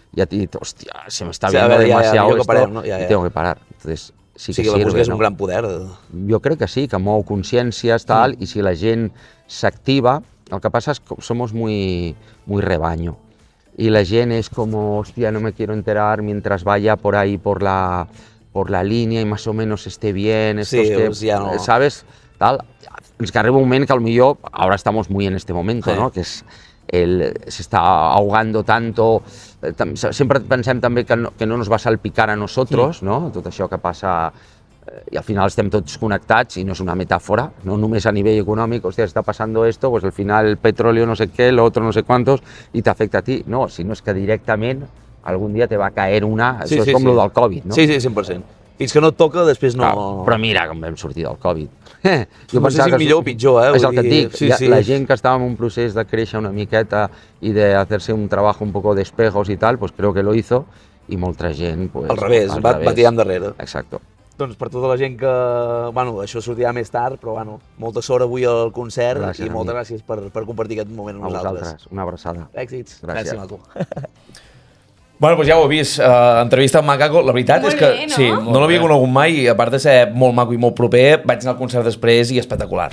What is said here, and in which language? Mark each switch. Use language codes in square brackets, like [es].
[es] Y a ti, hostia, se me está viendo demasiado esto y tengo que parar. Entonces, sí que sirve, [ca] la música és un ¿no? gran poder. Jo crec que sí, que mou consciències, tal, i si la gent s'activa, el que passa és que [es] somos muy rebaño. Y [ca] la gent és com, [es] hostia, no me quiero enterar mientras vaya por ahí por la línea y más o menos esté bien, ¿sabes? Tal. Es que [ca] arriba un moment que al millor, [es] ahora estamos muy en este momento, ¿no? Que es se está ahogando tanto. [ca] Sempre pensem també [es] que no nos va a salpicar a nosotros, no? [ca] Tot això que passa, i al final estem tots connectats i no és una metàfora, no només a nivell econòmic, hostia, [es] está pasando esto, pues al final el petróleo no sé qué, lo otro no sé cuántos, y te afecta a ti. [ca] No, sinó és que directament algun dia [es] te va caer una, [ca] això és com lo del Covid, no? Sí, 100%. Fins que no et toca, després no... Però mira com vam sortir del Covid. No sé si millor o pitjor, És el que et dic, la gent que estava en un procés de créixer una miqueta i de [es] hacerse un trabajo un poco de espejos y tal, pues creo que lo hizo, [ca] i molta gent... Pues, al revés, va tirar endarrere. [es] Exacto. [ca] Doncs per tota la gent que... Bueno, això sortirà més tard, però bueno, molta sort avui al concert i moltes gràcies per compartir aquest moment amb nosaltres. A vosaltres, una abraçada. Èxits. Gràcies. Maco. Bueno, doncs ja ho heu vist, entrevista amb Macaco, la veritat és que sí, no l'havia conegut mai i a part de ser molt maco i molt proper, vaig anar al concert després i espectacular.